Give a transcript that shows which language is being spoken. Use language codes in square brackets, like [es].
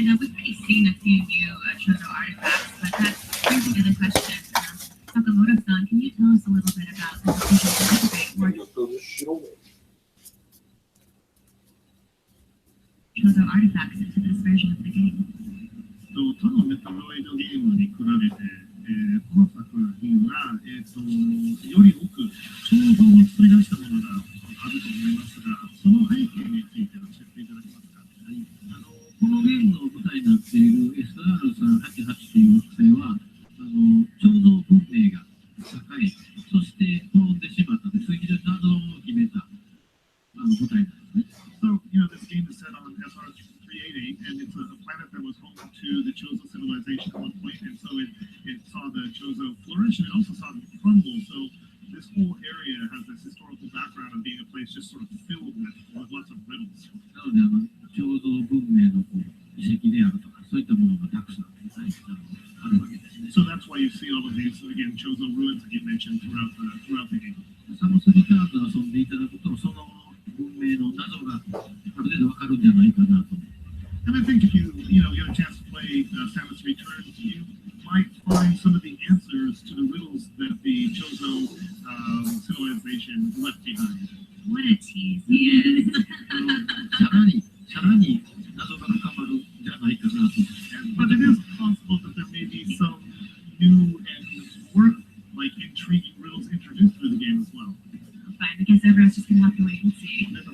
[en] And we've already seen a few new Chozo artifacts, but that brings me to the question. Sakamoto-san, can you tell us a little bit about the decision to integrate more Chozo artifacts into this version of the game? [ja] 他のメタロイドゲームに比べて、この作品は、より多く彫像を作り出したものがあると思いますが、その背景について教えていただけますか。はい、このゲームの舞台になっている SR388 という惑星は彫像文明が栄え、そして滅んでしまった非常に謎を秘めた舞台なんですね。 [en] So, this game is set on SR388, and it's a planet that was home to the Chozo civilization at one point, and so it saw the Chozo flourish, and it also saw them crumble. So this whole area has this historical background of being a place just sort of filled with lots of riddles. [ja] なので彫像文明の遺跡であるとか、そういったものがたくさんあるわけですね。 [en] So that's why you see all of these, again, Chozo ruins that you mentioned throughout the game. [ja] サムスリターンで遊んでいただくと、その文明の謎がある程度わかるんじゃないかなと。 [en] And I think if you get a chance to play Samus Returns, you might find some of the answers to the riddles that the Chozo civilization left behind. What a tease he is. [ja] さらに謎が深まるんじゃないかなと。 [en] But it is possible that there may be some new and more intriguing riddles introduced through the game as well. Fine, I guess everyone's just gonna have to wait and see.